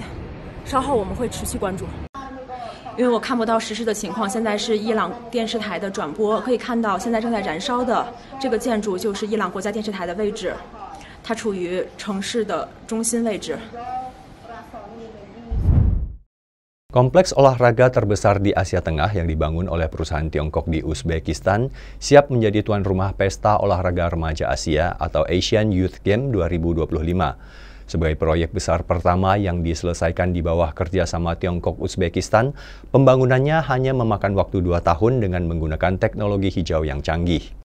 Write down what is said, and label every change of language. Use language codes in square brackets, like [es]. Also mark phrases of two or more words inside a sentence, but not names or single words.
[zh] 稍后我们会持续关注，因为我看不到实时的情况。现在是伊朗电视台的转播，可以看到现在正在燃烧的这个建筑就是伊朗国家电视台的位置，它处于城市的中心位置。 [id] Kompleks olahraga terbesar di Asia Tengah yang dibangun oleh perusahaan Tiongkok di Uzbekistan siap menjadi tuan rumah Pesta Olahraga Remaja Asia atau Asian Youth Games 2025. Sebagai proyek besar pertama yang diselesaikan di bawah kerjasama Tiongkok-Uzbekistan, pembangunannya hanya memakan waktu 2 tahun dengan menggunakan teknologi hijau yang canggih.